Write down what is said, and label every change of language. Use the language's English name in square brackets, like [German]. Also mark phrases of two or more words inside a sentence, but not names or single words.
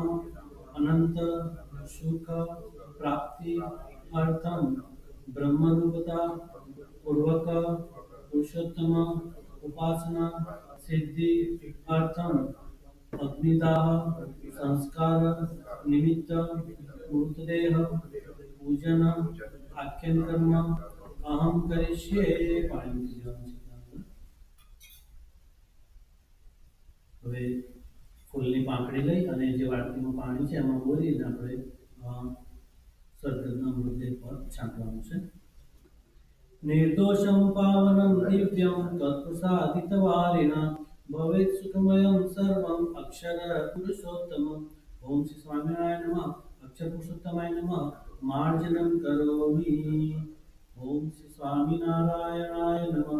[Sanskrit] अनंत सुख प्राप्ति अर्थम ब्रह्मरूपता पूर्वक पुरुषोत्तम उपासना सिद्धि अर्थम अग्निदाह संस्कार निमित्त मृतदेह पूजन आख्यान कर्म अहम करिष्ये. [Gujarati] હવે ફૂલની પાંખડી લઈ અને જે વાટકીમાં પાણી છે એમાં બોલીને આપણે સદગતના મૃતદેહ પર છાંટવાનું છે. [Sanskrit] निर्दोषं पावनं दिव्यं तत्प्रसादितवारिणा भवेत् सुखमयं सर्वम् अक्षर पुरुषोत्तमम्. ओम श्री स्वामिनारायण नमः. अक्षर पुरुषोत्तमाय नमः. मार्जनं करोमि. ओम श्री स्वामिनारायणाय नमः.